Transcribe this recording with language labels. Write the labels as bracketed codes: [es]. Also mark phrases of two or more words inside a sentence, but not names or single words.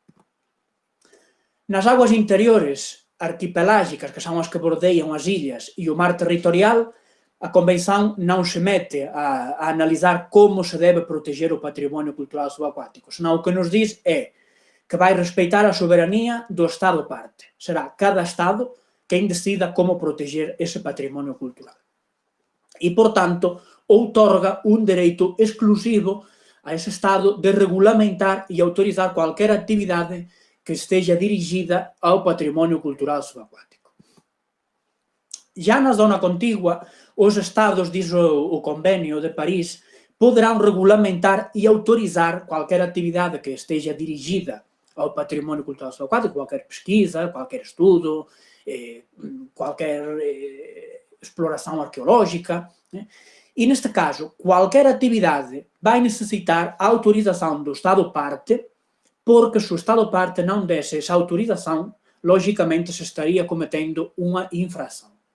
[pt] Nas águas interiores arquipelágicas, que são as que bordeiam as ilhas, e o mar territorial, a Convenção [gl] non se mete a analizar como se debe proteger [pt] o património cultural subaquático, senão o que nos diz é que vai respeitar a soberanía do Estado parte. [gl] Será cada Estado quen decida como proteger ese patrimonio cultural. E, por tanto, outorga un dereito exclusivo a ese Estado de regulamentar e autorizar cualquier actividade que esteja dirigida ao patrimonio cultural subaquático. Já na zona contigua, os Estados, diz o Convenio de París, poderán regulamentar e autorizar cualquier actividade que esteja dirigida ao patrimonio cultural subaquático, [pt] qualquer pesquisa, qualquer estudo, qualquer exploração arqueológica, E, neste caso, qualquer atividade vai necessitar a autorização do Estado-parte, porque se o Estado-parte não desse essa autorização, logicamente se estaria cometendo uma infração.